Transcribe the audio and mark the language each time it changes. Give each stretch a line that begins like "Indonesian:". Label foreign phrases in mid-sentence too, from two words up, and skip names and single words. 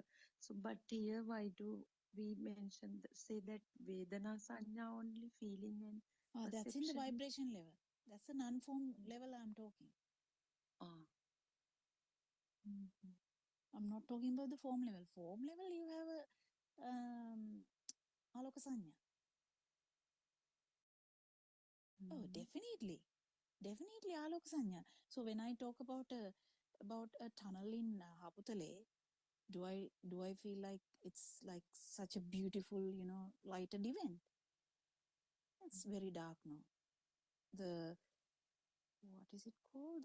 English: So, but here why do we mention, say that
Pali: Vedana Sanya
English: only feeling and That's in the perception? vibration level. That's the non-form level I'm talking. Ah, Mhm. I'm not talking about the form level. Form level, you have a
Pali: aloka sanya.
English: Oh, definitely, definitely
Pali: aloka sanya.
English: So when I talk about a tunnel in Haputale, do I feel like it's like such a beautiful, lighted event? It's very dark now. The what is it called?